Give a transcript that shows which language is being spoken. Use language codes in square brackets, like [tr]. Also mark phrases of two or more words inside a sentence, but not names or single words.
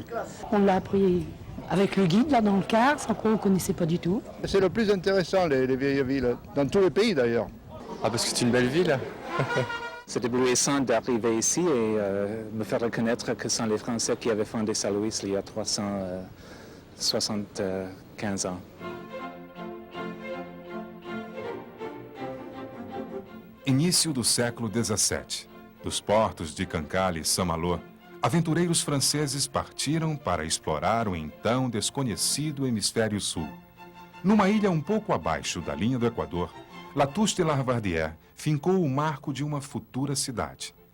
[fr] On l'a appris avec le guide, là, dans le car, sans quoi on ne connaissait pas du tout. C'est le plus intéressant, les vieilles villes, dans tous les pays d'ailleurs. Ah, parce que c'est une belle ville. C'est éblouissant d'arriver ici et me faire reconnaître que ce sont les Français qui avaient fondé Saint-Louis il y a 375 ans. [pt] Início do século XVII. Dos portos de Cancale e Saint-Malo, aventureiros franceses partiram para explorar o então desconhecido hemisfério sul. Numa ilha um pouco abaixo da linha do Equador, Latouche de Lavardière fincou o marco de uma futura cidade.